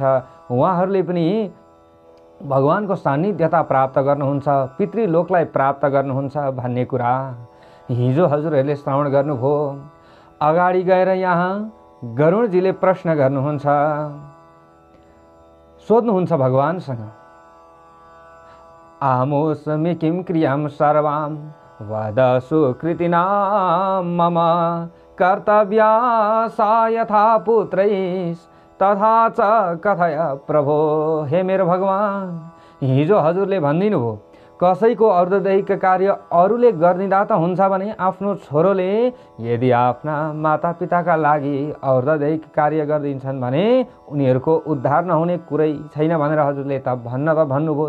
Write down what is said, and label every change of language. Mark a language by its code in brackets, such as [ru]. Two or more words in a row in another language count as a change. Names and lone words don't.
[ne] उहाँहरूले पनि भगवानको सान्निध्यता प्राप्त गर्नुहुन्छ, पितृलोकलाई प्राप्त गर्नुहुन्छ भन्ने कुरा हिजो हजुरहरूले श्रवण गर्नुभयो। अगाडि गएर यहाँ गरुडजीले प्रश्न गर्नुहुन्छ, सोध्नुहुन्छ भगवानसँग, [sa] आमोस्मि किं क्रियां सर्वां वद सुकृतिनां मम कर्तव्या सा यथा पुत्रैस् तथा च कथय प्रभो। [ne] हे मेरो भगवान, हिजो हजुरले भनिदिनु भयो, कसैको और्धदैहिक कार्य अरूले गरिदिँदा त हुन्छ भने आफ्नो छोरोले यदि आफ्ना माता पिताका लागि और्धदैहिक कार्य गरिदिन्छन् भने उनीहरूको उद्धार नहुने कुरै छैन भनेर हजुरले त भन्नुभयो।